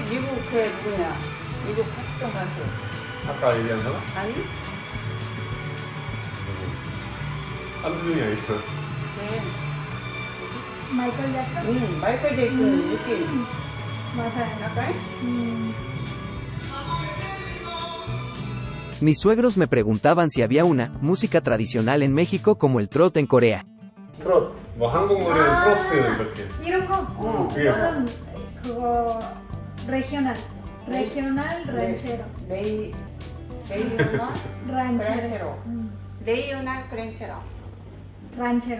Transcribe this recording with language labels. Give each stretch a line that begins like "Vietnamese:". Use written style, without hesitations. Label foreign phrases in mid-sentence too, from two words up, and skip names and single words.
Korean: 미국의 누구냐? 미국 팝송 가수. 아까 얘기한 사람? 아니? 한준이 아니잖아. 네. 마이클 잭슨? 마이클 잭슨 느낌. 맞아요. 약간?
Spanish: Mis suegros me preguntaban si había una música tradicional en México como el trot en Corea.
Korean: 트롯. 뭐 한국 노래는 트로트 이렇게. 이런 거? 그게 뭐? 저는 그거
Spanish: regional ranchero. 레이오나 ranchero. ranchero. regional ranchero. ranchero.